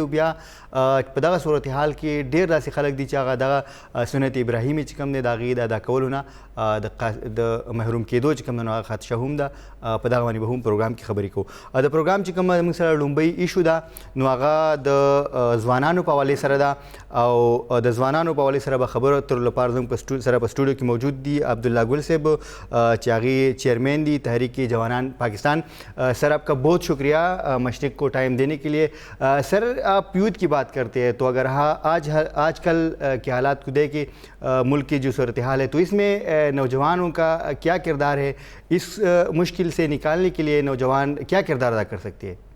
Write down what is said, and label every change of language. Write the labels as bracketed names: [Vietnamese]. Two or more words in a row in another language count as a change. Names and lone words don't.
[Pashto] او بیا په دغه صورتحال کې ډېر داسې خلک دي چې هغه دغه سنت ابراهیمي چې کوم دی د هغې د ادا کولو نه د محروم کېدو چې کوم دی نو هغه خدشه هم ده. په دغه باندې به هم پروګرام کې خبرې کوو. د پروګرام چې کومه موږ سره لومړی ایشو ده نو هغه د ځوانانو په حوالې سره ده. او د ځوانانو په حوالې سره به خبرو اترو لپاره زموږ سره په سټوډیو کې موجود دي عبدالله گل صاحب چې هغې چیئرمین دی تحریک جوانان پاکستان. [Urdu] سر آپ کا بہت شکریہ مشرق کو ٹائم دینے کے لیے. سر آپ یوتھ کی بات کرتے ہیں تو اگر آج کل کے حالات کو دیکھیں ملک کی جو صورتحال ہے تو اس میں نوجوانوں کا کیا کردار ہے؟ اس مشکل سے نکالنے کے لیے نوجوان کیا کردار ادا کر سکتے ہیں؟